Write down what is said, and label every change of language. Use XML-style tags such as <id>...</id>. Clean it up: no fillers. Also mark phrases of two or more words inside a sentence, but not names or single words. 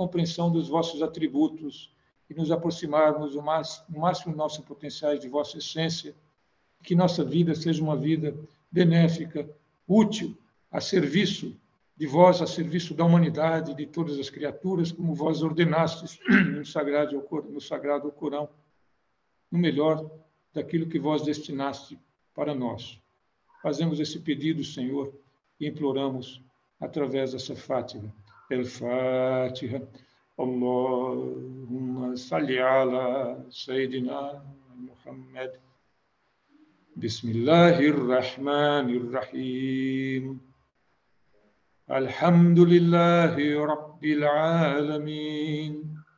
<pt>compreensão dos vossos atributos e nos aproximarmos no máximo de nossos potenciais de vossa essência, que nossa vida seja uma vida benéfica, útil, a serviço de vós, a serviço da humanidade, de todas as criaturas, como vós ordenastes no Sagrado Corão, no melhor daquilo que vós destinaste para nós. Fazemos esse pedido, Senhor, e imploramos através dessa Fátiha. El-Fatiha.</pt> <ar>اللهم صل على سيدنا محمد. بسم الله الرحمن الرحيم. الحمد لله رب العالمين.</ar>